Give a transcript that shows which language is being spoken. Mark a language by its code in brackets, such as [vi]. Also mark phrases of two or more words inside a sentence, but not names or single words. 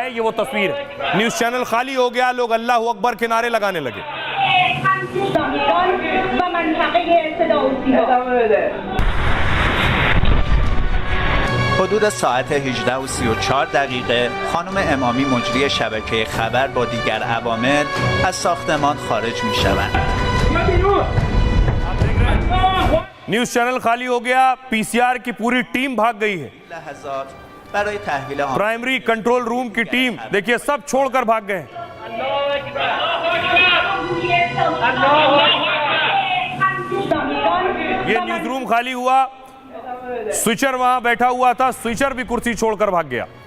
[hi] ये वो तस्वीर है, [en] news channel [hi] खाली हो गया, लोग [ar] الله أكبر [hi] के नारे लगाने लगे। [fa] حدود ساعت 18:34 خانم امامی مجری شبکه خبر با دیگر عوامل از ساختمان خارج می‌شوند. [en] news channel [hi] खाली हो गया, पीसीआर की पूरी टीम भाग गई है। [en] primary control room [hi] की टीम देखिए सब छोड़कर भाग गए। ये [en] news room [hi] खाली हुआ, स्विचर वहां बैठा हुआ था, स्विचर भी कुर्सी छोड़कर भाग गया।